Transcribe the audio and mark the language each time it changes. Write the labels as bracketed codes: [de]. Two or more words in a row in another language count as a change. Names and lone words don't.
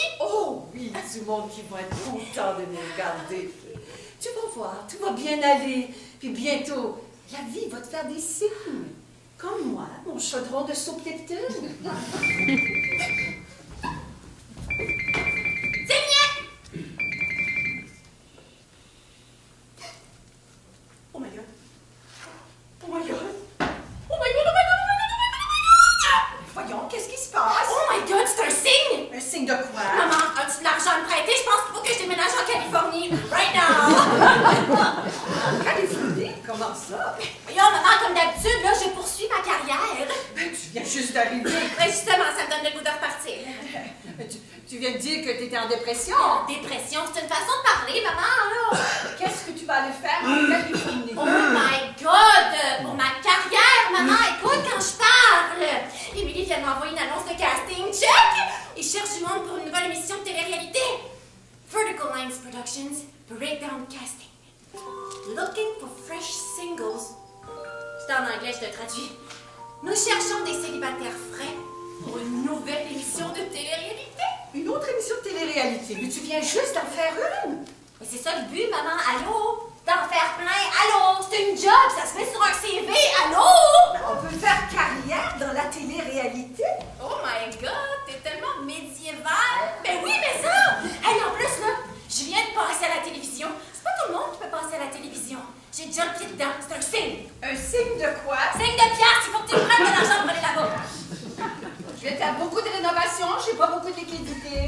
[fr] Oh oui, du monde qui va être content de nous regarder. Tu vas voir, tout va bien aller. Puis bientôt, la vie va te faire des signes. Comme moi, mon chaudron de soupe Lipton. C'est bien! [en] Oh my God. Oh my God. Oh my God, oh my God, oh my God, oh my God, [fr] Voyons, qu'est-ce qui se passe? [en] Oh my God, [fr] c'est un signe! Un signe de quoi? Maman, as-tu de l'argent à me prêter? Je pense qu'il faut que je déménage en Californie. [en] Right now! [fr] Californie? Comment ça? Voyons, maman, comme d'habitude, là, je poursuis ma carrière. Tu viens juste d'arriver. Mais justement, ça me donne le goût de repartir. Tu viens de dire que tu étais en dépression. Dépression, c'est une façon de parler, maman, là. Qu'est-ce que tu vas aller faire en Californie? [en] Oh my God! [fr] Pour ma carrière, maman, écoute quand je parle! Émilie vient de m'envoyer une annonce de casting. Check! Ils cherchent du monde pour une nouvelle émission de télé-réalité. Vertical Lines Productions, Breakdown Casting. [en] Looking for fresh singles. [fr] C'est en anglais, je te traduis. Nous cherchons des célibataires frais pour une nouvelle émission de télé-réalité. Une autre émission de télé-réalité, mais tu viens juste d'en faire une. Mais c'est ça le but, maman. Allô? D'en faire plein. Allô? C'est une job, ça se met sur un CV. Allô? On peut faire carrière dans la télé-réalité. [en] Oh my God, [fr] t'es tellement médiévale. Mais oui, mais ça! Hey, en plus, là, je viens de passer à la télévision. C'est pas tout le monde qui peut passer à la télévision. J'ai déjà le pied dedans, c'est un signe. Un signe de quoi? Signe de piastres, il faut que tu me prennes de l'argent pour aller là-bas. Je vais faire beaucoup de rénovations, j'ai pas beaucoup de liquidités.